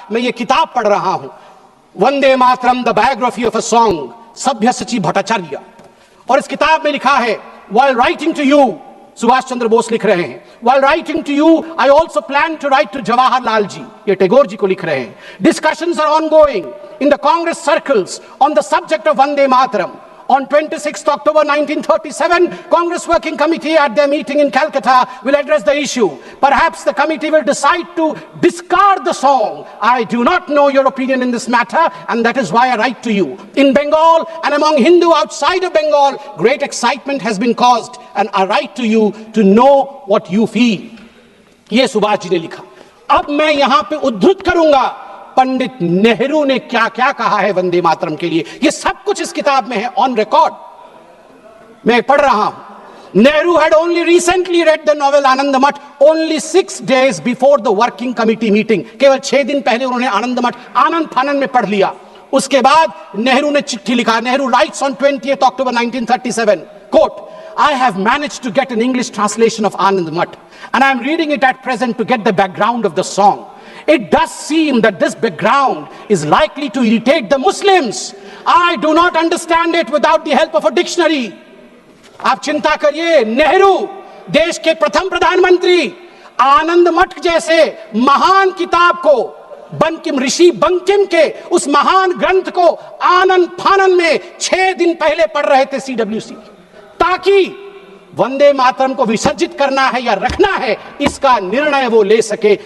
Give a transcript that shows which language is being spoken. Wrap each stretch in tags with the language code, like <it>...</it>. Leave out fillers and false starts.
<hi>मैं ये किताब पढ़ रहा हूं, Vande Mataram the biography of a song, सभ्यसाची Bhattacharya. और इस किताब में लिखा है,</hi> <en>while writing to you,</en> <hi>Subhash Chandra Bose लिख रहे हैं,</hi> <en>while writing to you I also plan to write to Jawaharlal ji,</en> <hi>ये टैगोर जी को लिख रहे हैं।</hi> <en>Discussions are ongoing in the Congress circles on the subject of Vande Mataram. On 26th October 1937, Congress Working Committee at their meeting in Calcutta will address the issue. Perhaps the committee will decide to discard the song. I do not know your opinion in this matter, and that is why I write to you. In Bengal and among Hindu outside of Bengal, great excitement has been caused, and I write to you to know what you feel.</en> <hi>ये सुभाष जी ने लिखा। अब मैं यहां पे उद्धृत करूंगा पंडित नेहरू ने क्या क्या कहा है वंदे मातरम के लिए। ये सब कुछ इस किताब में है,</hi> <en>on record</en> <hi>मैं पढ़ रहा हूं।</hi> <en>Nehru had only recently read the novel</en> <hi>आनंद मठ</hi> <en>only 6 days before the working committee meeting।</en> <hi>केवल 6 दिन पहले उन्होंने आनंद मठ आनंद फानन में पढ़ लिया। उसके बाद नेहरू ने चिट्ठी लिखा।</hi> <en>Nehru writes on 20th October 1937, quote, I have managed to get an English translation of Anand Math, and I am reading it at present to get the background of the song. It does seem that this background is likely to irritate the Muslims. I do not understand it without the help of a dictionary.</en> <hi>आप चिंता करिए, नेहरू देश के प्रथम प्रधानमंत्री आनंद मठ जैसे महान किताब को, बंकिम ऋषि बंकिम के उस महान ग्रंथ को आनंद फानन में 6 दिन पहले पढ़ रहे थे CWC, ताकि वंदे मातरम को विसर्जित करना है या रखना है इसका निर्णय वो ले सके।</hi>